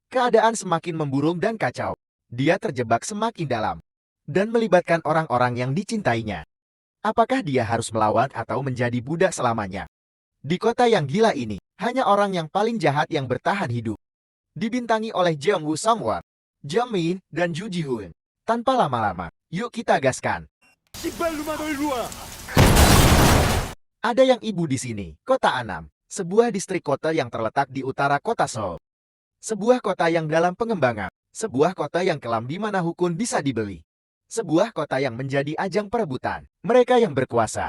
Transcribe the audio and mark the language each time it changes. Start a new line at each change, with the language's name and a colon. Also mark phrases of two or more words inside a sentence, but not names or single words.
Indonesian: Keadaan semakin memburuk dan kacau. Dia terjebak semakin dalam dan melibatkan orang-orang yang dicintainya. Apakah dia harus melawan atau menjadi budak selamanya? Di kota yang gila ini, hanya orang yang paling jahat yang bertahan hidup. Dibintangi oleh Jeong Woo Sung-won, Jung Min, dan Ju Ji-hoon. Tanpa lama-lama, yuk kita gaskan.
Korean: 씨발 놈아 너 일로 와.
Indonesian: Ada yang ibu di sini, Kota Annam, sebuah distrik kota yang terletak di utara kota Seoul. Sebuah kota yang dalam pengembangan, sebuah kota yang kelam di mana hukum bisa dibeli. Sebuah kota yang menjadi ajang perebutan mereka yang berkuasa.